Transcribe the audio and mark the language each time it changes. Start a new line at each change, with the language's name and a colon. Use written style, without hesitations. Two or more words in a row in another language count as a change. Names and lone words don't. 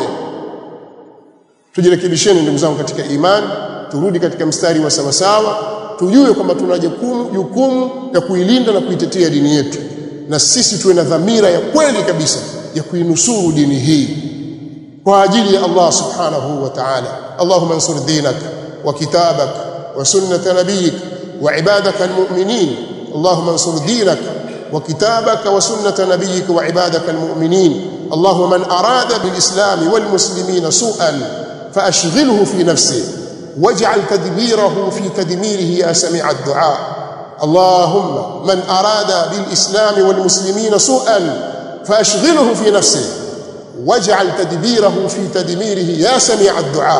Swahili: Tujirekebisheni ndugu zangu katika imani, turudi katika mstari wa sawasawa, tujue kwamba tuna jukumu ya kuilinda na kuitetea dini yetu, na sisi tuwe na dhamira ya kweli kabisa ya kuinusuru dini hii kwa ajili ya
Arabic: الله سبحانه وتعالى. اللهم انصر دينك وكتابك وسنة نبيك وعبادك المؤمنين. اللهم انصر دينك وكتابك وسنة نبيك وعبادك المؤمنين. اللهم من أراد بالإسلام والمسلمين سوءا فأشغله في نفسه واجعل تدبيره في تدميره يا سميع الدعاء. اللهم من أراد بالإسلام والمسلمين سوءا فأشغله في نفسه واجعل تدبيره في تدميره يا سميع الدعاء.